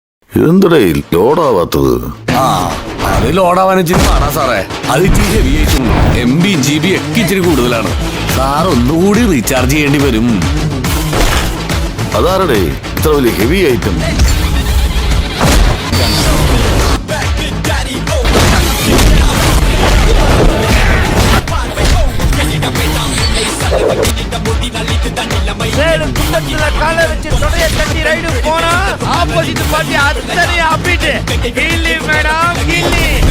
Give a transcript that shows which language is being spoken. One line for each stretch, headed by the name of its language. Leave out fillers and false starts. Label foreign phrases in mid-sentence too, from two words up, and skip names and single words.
Malayalam: ഇതെന്തടേ ലോഡാവാത്തത്? അത് ലോഡാവാൻ ഇച്ചിരി പാടാ സാറേ. അത് ഇച്ചിരി ഹെവി ആയിട്ടും
English: MB GB
Malayalam: ഒക്കെ ഇച്ചിരി കൂടുതലാണ്. സാർ ഒന്നുകൂടി റീചാർജ് ചെയ്യേണ്ടി വരും. അതാരടേ ഇത്ര വലിയ
English: heavy item?
Tamil: காலை வச்சு தொடைய தட்டி ரைடு போனா
English: opposite party
Tamil: அத்தனை அப்பிட்டு கில்லி மேடம் கில்லி.